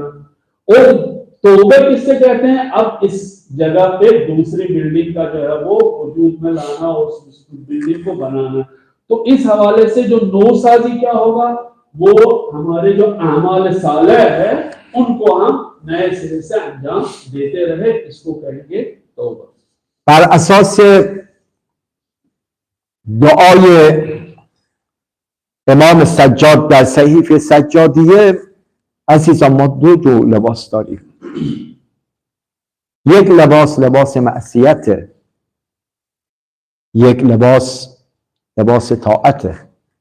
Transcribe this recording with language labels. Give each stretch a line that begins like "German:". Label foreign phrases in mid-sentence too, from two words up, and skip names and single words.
Urdu: اور توبہ کس سے کہتے ہیں، اب اس جگہ پہ دوسری بلڈنگ کا جو ہے وہ وجود میں لانا اور اس بلڈنگ کو بنانا. تو اس حوالے سے جو نوسازی کیا ہوگا، وہ ہمارے جو اعمال صالح ہے ان کو ہم نئے سرے سے انجام دیتے رہے، اس کو کہیں گے توبہ.
Persian: بر اساس دعای امام سجاد در صحیفه سجادیه، عزیزان ما دو جو لباس داریم. یک لباس لباس معصیته، یک لباس طاعته.